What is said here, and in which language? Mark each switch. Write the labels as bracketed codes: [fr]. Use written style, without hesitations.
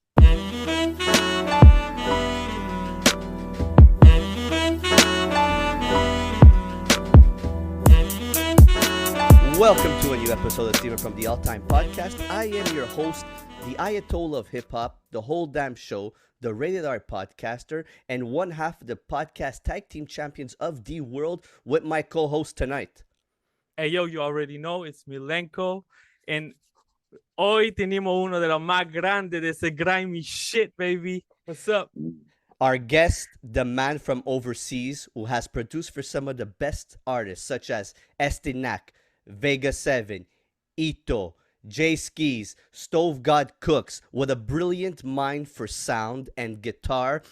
[en] Welcome to a new episode of Steven from the All Time Podcast. I am your host, the Ayatollah of Hip Hop, the whole damn show, the Rated R podcaster, and one half of the podcast tag team champions of the world with my co host tonight. Hey, yo, you already know, it's Milenko. [es] And hoy tenemos uno de los más grandes de ese [en] grimy shit, baby. What's up? Our guest, the man from overseas who has produced for some of the best artists such as Estee Nack, Vega7, Eto, Jae Skeese, Stove God Cooks, with a brilliant mind for sound and guitar.